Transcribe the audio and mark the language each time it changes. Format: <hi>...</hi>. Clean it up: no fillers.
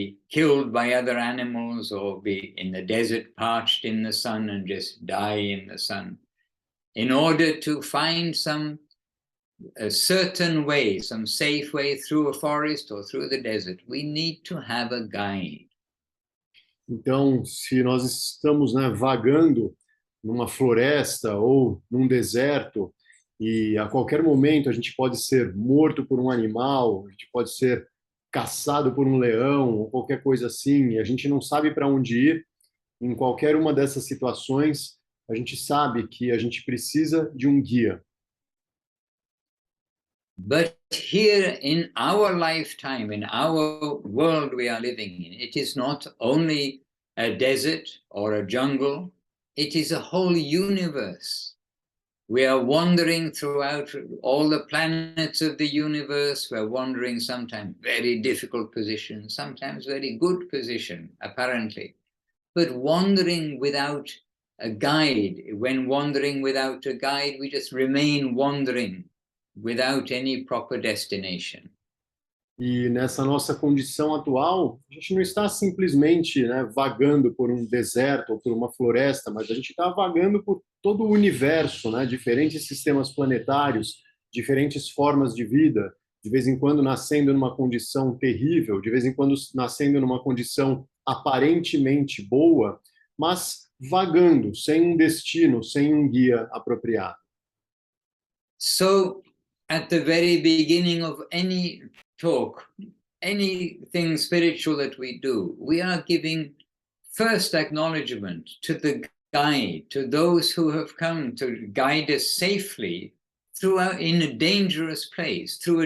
<en>killed by other animals or be in the desert parched in the sun and just die in the sun. In order to find a certain way, some safe way through a forest or through the desert, we need to have a guide.</en> <pt>Então, se nós estamos, vagando numa floresta ou num deserto e a qualquer momento a gente pode ser morto por um animal, a gente pode ser caçado por um leão ou qualquer coisa assim, e a gente não sabe para onde ir, em qualquer uma dessas situações, a gente sabe que a gente precisa de um guia.</pt> <en>But here in our lifetime, in our world we are living in, it is not only a desert or a jungle, it is a whole universe. We are wandering throughout all the planets of the universe. We're wandering sometimes very difficult positions, sometimes very good position, apparently. But wandering without a guide, when wandering without a guide, we just remain wandering without any proper destination.</en> <pt>E nessa nossa condição atual, a gente não está simplesmente vagando por um deserto ou por uma floresta, mas a gente está vagando por todo o universo, diferentes sistemas planetários, diferentes formas de vida, de vez em quando nascendo numa condição terrível, de vez em quando nascendo numa condição aparentemente boa, mas vagando, sem um destino, sem um guia apropriado.</pt> <en>So, at the very beginning of any talk, anything spiritual that we do, we are giving first acknowledgement to the guide, to those who have come to guide us safely through a dangerous place.</en>